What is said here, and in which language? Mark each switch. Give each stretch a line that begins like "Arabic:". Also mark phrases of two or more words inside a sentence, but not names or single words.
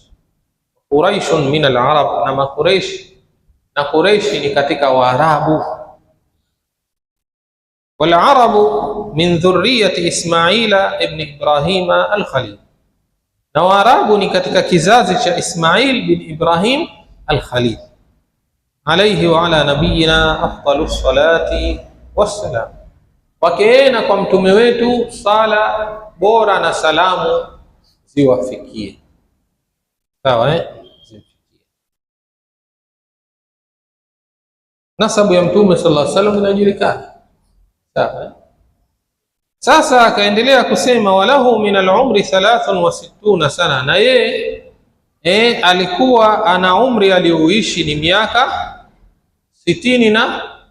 Arabic: قريش من العرب,
Swahili: na Quraish, na Quraish ni katika Waarabu.
Arabic: والعرب من ذرية إسماعيل بن إبراهيم الخليل,
Swahili: na Waarabu ni katika kizazi cha Ismail bin Ibrahim al-Khalil
Arabic: عليه وعلى نبينا أفضل الصلاة والسلام.
Swahili: Kwake na kwa mtume wetu sala bora na salamu ziwafikie. Sawa ziwafikie. Nasabu ya mtume
Arabic: صلى الله عليه وسلم
Swahili: inajulikana. Sawa Sasa akaendelea kusema
Arabic: وله من العمر
Swahili: 63 sana, na yeye alikuwa ana umri alioishi ni miaka 63.